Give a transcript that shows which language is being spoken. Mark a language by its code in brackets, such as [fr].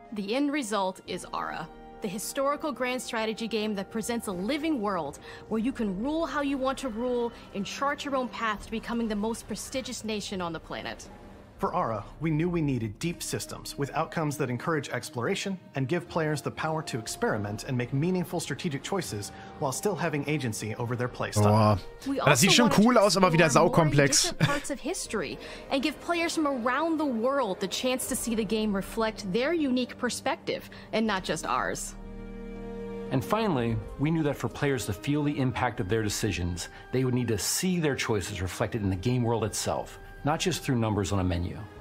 [en] The end result is Ara, the historical grand strategy game that presents a living world where you can rule how you want to rule and chart your own path to becoming the most prestigious nation on the planet. For Ara, we knew we needed deep systems with outcomes that encourage exploration and give players the power to experiment and make meaningful strategic choices while still having agency over their playstyle. [de] Oh, das sieht schon cool aus, aber wieder saukomplex. [en] Parts of history and give players from around the world the chance to see the game reflect their unique perspective and not just ours. And finally, we knew that for players to feel the impact of their decisions, they would need to see their choices reflected in the game world itself, not just through numbers on a menu.